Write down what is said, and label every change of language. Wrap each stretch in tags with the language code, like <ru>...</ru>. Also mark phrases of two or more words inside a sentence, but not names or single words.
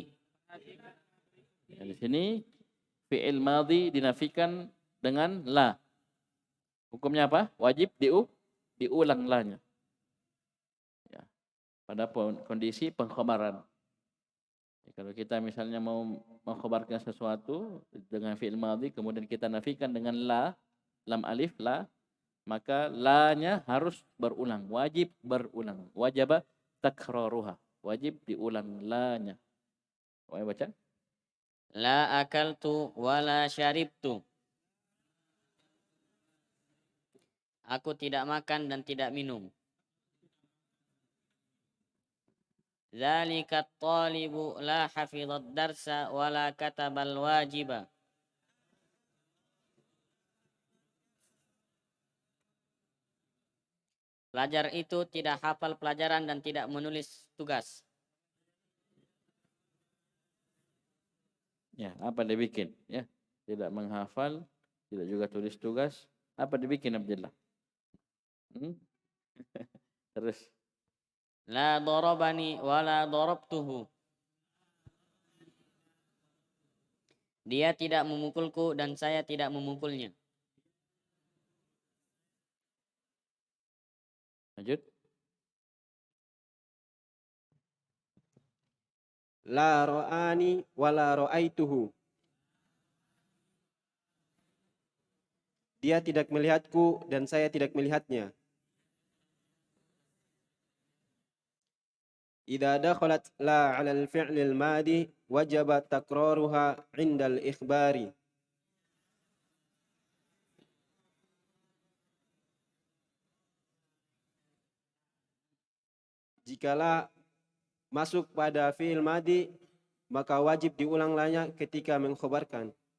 <id>Ya, di sini</id> <ar>fi'il madhi</ar> <id>dinafikan dengan la. Hukumnya apa? Wajib diulang la-nya. Ya. Pada kondisi pengkhabaran. Ya, kalau kita misalnya mau mengkhabarkan sesuatu dengan</id> <ar>fi'il madhi</ar> <id>kemudian kita nafikan dengan la,</id> <ar>lam alif la,</ar> <id>maka la-nya harus berulang, wajib berulang.</id> <ar>وجب تكرارها.</ar> <id>Wajib diulang la-nya. Boleh baca?</id> <ar>لا أكلت ولا شربت.</ar> <id>Aku tidak makan dan tidak minum.</id> <ar>ذلك الطالب لا حفظ الدرس ولا كتب الواجب.</ar> <id>Pelajar itu tidak hafal pelajaran dan tidak menulis tugas. Ya, apa dia bikin? Ya, tidak menghafal, tidak juga tulis tugas. Apa dibikin Abdullah? Terus.</id> <ar>لا ضربني ولا ضربته.</ar> <id>Dia tidak memukulku dan saya tidak memukulnya. Lanjut.</id> <ar>لا رآني ولا رأيته.</ar> <id>Dia tidak melihatku dan saya tidak melihatnya.</id> <ar>إذا دخلت لا على الفعل الماضي وجب تكرارها عند الإخبار.</ar> <id>Jikalau masuk pada</id> <ar>fi'il madi</ar> <id>maka wajib diulang lanya ketika mengkhabarkan.</id>